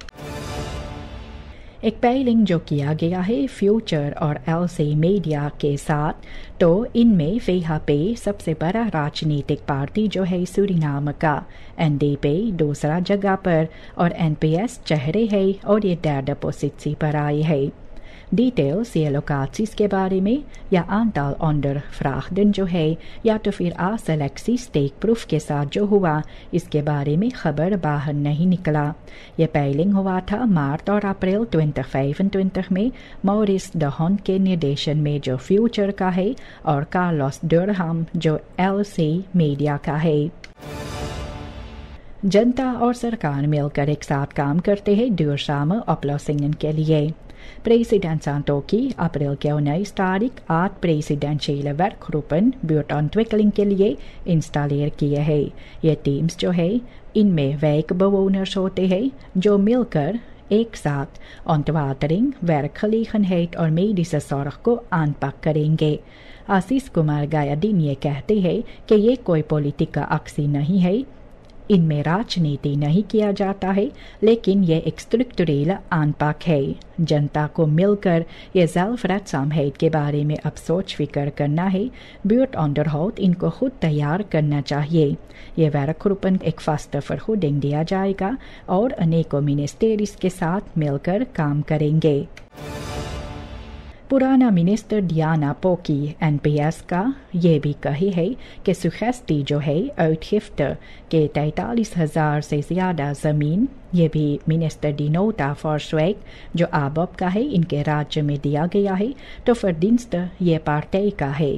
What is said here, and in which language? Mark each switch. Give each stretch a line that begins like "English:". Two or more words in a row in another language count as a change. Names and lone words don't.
Caribbean Hindustani: एक पेलिंग जो किया गया है फ्यूचर और एलसी मीडिया के साथ, तो इनमें VHP सबसे बड़ा राजनीतिक पार्टी जो है सूरीनाम का, NDP दूसरा जगह पर और NPS चेहरे है और ये
Dutch: derde positie
Caribbean Hindustani: पर आई है। डिटेल्स ये लोकेशंस के बारे में या
Dutch: aantal ondervraagden
Caribbean Hindustani: जो है या तो फिर
Dutch: selectie steekproef
Caribbean Hindustani: के साथ जो हुआ इसके बारे में खबर बाहर नहीं निकला। ये पेलिंग हुआ था मार्च और अप्रैल 2025 में मॉरिस de Hond के निर्देशन में जो फ्यूचर का है और कार्लोस डुरहम जो LC मीडिया का है। जनता और सरकार मिलकर एक साथ काम करते हैं
Dutch: duurzame oplossingen
Caribbean Hindustani: के लिए। President Santokhi अप्रैल के 19 तारीख 8
Dutch: presidentiële werkgroepen buurtontwikkeling
Caribbean Hindustani: के लिए इंस्टॉलेर किए हैं। ये टीम्स जो है इनमें wijkbewoners होते हैं जो मिलकर एक साथ
Dutch: ontwatering, werkgelegenheid
Caribbean Hindustani: और
Dutch: medische zorg
Caribbean Hindustani: को aanpak करेंगे। आशीष कुमार गायादीन ये कहते हैं कि ये कोई
Dutch: politieke actie
Caribbean Hindustani: नहीं है, इनमें राजनीति नहीं किया जाता है, लेकिन ये एक स्ट्रक्चरल aanpak है। जनता को मिलकर ये zelfredzaamheid के बारे में अब सोच फिक्र करना है। buurtonderhoud इनको खुद तैयार करना चाहिए। ये werkgroepen एक
Dutch: vaste vergoeding
Caribbean Hindustani: दिया जाएगा और अनेकों मिनिस्ट्रीज के साथ मिलकर काम करेंगे। पुराना मिनिस्टर डियाना पोकी NPS का ये भी कही है कि सुखेस्टी जो है uitgifte के 43,000 से ज़्यादा ज़मीन, ये भी मिनिस्टर डिनोटा फॉर्सवेक जो आबब का है इनके राज्य में दिया गया है, तो verdienste ये पार्टी का है।